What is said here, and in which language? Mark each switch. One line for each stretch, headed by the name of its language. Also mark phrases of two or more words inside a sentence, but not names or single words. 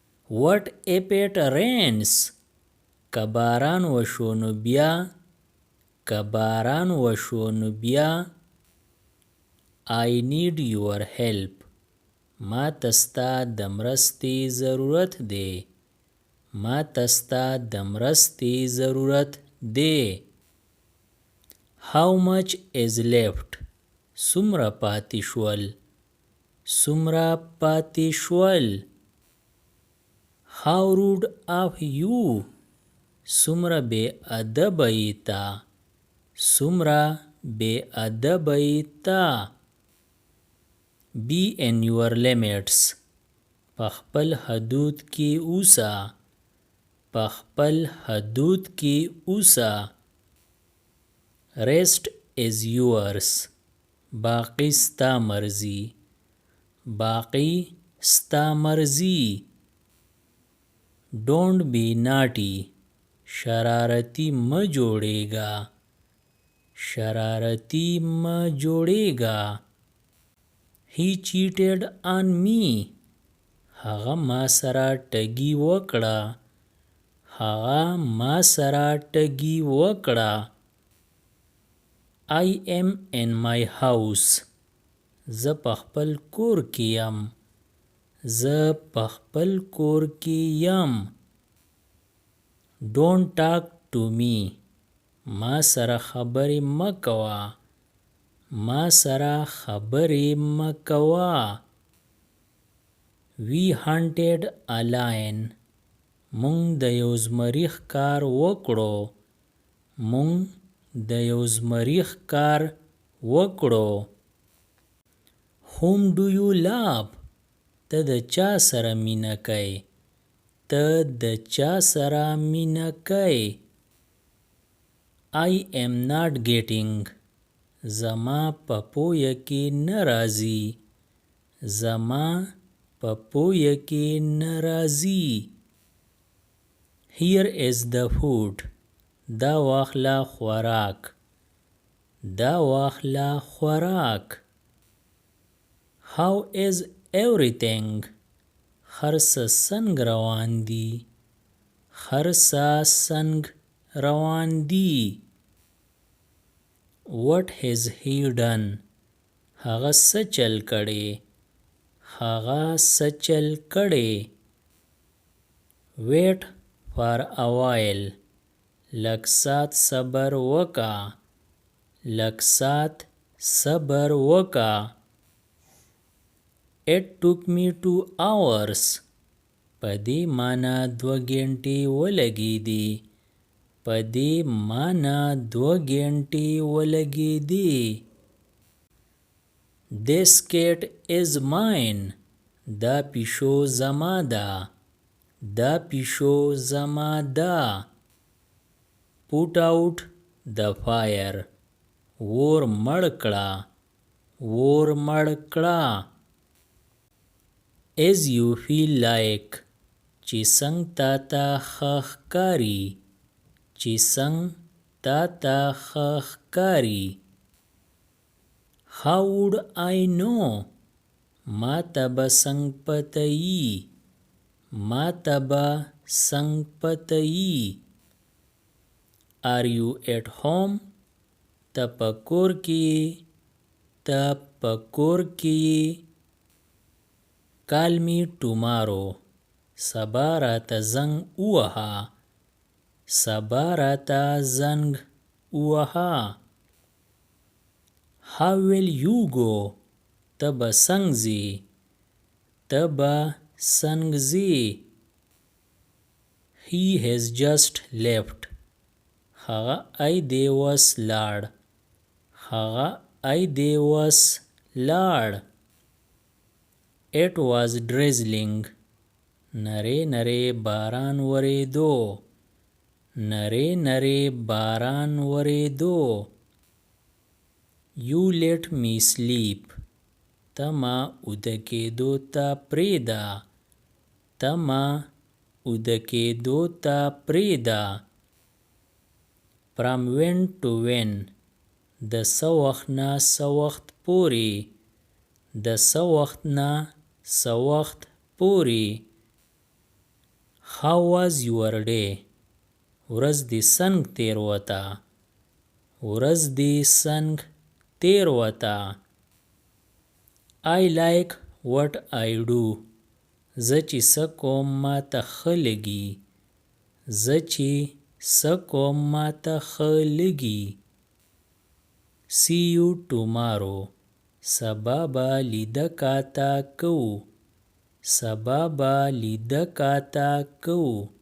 English: What if it rains?
Pashto: که باران وشو نو بیا که باران وشو نو بیا
English: I need your help.
Pashto: ما تستا د مرستې ضرورت دی. ما تستا د مرستې ضرورت دی.
English: How much is left?
Pashto: څومره پاتې شول؟ څومره پاتې شول؟
English: How rude of you.
Pashto: څومره بې ادبه یې تا. څومره بې ادبه یې تا.
English: Be in your limits.
Pashto: په خپل حدود کې اوسه. په خپل حدود کې اوسه.
English: Rest is yours.
Pashto: باقی ستا مرزي. باقی ستا مرزي.
English: Don't be naughty.
Pashto: شرارتي مه جوړېږه. شرارتي مه جوړېږه.
English: He cheated on me.
Pashto: هغه ما سره ټګي وکړه. هغه ما سره ټګي وکړه.
English: I am in my house.
Pashto: زه په خپل کور کې یم. زه په خپل کور کې یم.
English: Don't talk to me.
Pashto: ما سره خبرې مه کوه. ما سره خبرې مه کوه.
English: We hunted a lion.
Pashto: مونږ د یو زمري ښکار وکړو. مونږ د یو زمري ښکار وکړو.
English: Whom do you love?
Pashto: ته د چا سره مینه کوې؟ ته د چا سره مینه کوې؟
English: I am not getting.
Pashto: زما په پویه کې نه راځي. زما په پویه کې نه راځي.
English: Here is the food.
Pashto: دا واخله خوراک. دا واخله خوراک.
English: How is everything?
Pashto: هر څه څنګ روان دي. هر څه څنګ روان دي.
English: What has he done?
Pashto: هغه څه چل کړی. هغه څه چل کړی.
English: Wait for a while.
Pashto: لږ ساعت صبر وکړه. لږ ساعت صبر وکړه.
English: It took me 2 hours.
Pashto: په دې معنا 2 ګنټې ولګېدې. په دې معنا 2 ګنټې ولګېدې.
English: This cat is mine.
Pashto: دا پیشو زما ده. دا پیشو زما ده.
English: Put out the fire.
Pashto: اور مړ کړه. اور مړ کړه.
English: As you feel like.
Pashto: چې څنګ تا ته ښه ښکاري. چې څنګ تا ته ښه ښکاري.
English: How would I know?
Pashto: ما ته به څنګ پته یي. ما ته به څنګ پته یي.
English: Are you at home?
Pashto: ته په کور کې یې. ته په کور کې یې.
English: Call me tomorrow.
Pashto: سبا راته زنګ ووهه. سبا راته زنګ ووهه.
English: How will you go?
Pashto: ته به څنګ ځې. ته به څنګ ځې.
English: He has just left.
Pashto: هغه ای دی وس لاړ. هغه ای دی وس لاړ.
English: It was drizzling.
Pashto: نری نری باران وریدو. نری نری باران وریدو.
English: You let me sleep.
Pashto: ته ما اوده کېدو ته پرېږده. ته ما اوده کېدو ته پرېږده.
English: From when to when.
Pashto: د څه وخت نه څه وخت پورې. د څه وخت نه څه وخت پورې.
English: How was your day?
Pashto: ورځ دې څنګ تېروته. ورځ دې څنګ تېروته.
English: I like what I do.
Pashto: زه چې څه کوم ماته ښه لګي. زه چې څه کوم ماته ښه لګي.
English: See you tomorrow.
Pashto: سبا به لیده کاته کوو. سبا به لیده کاته کوو.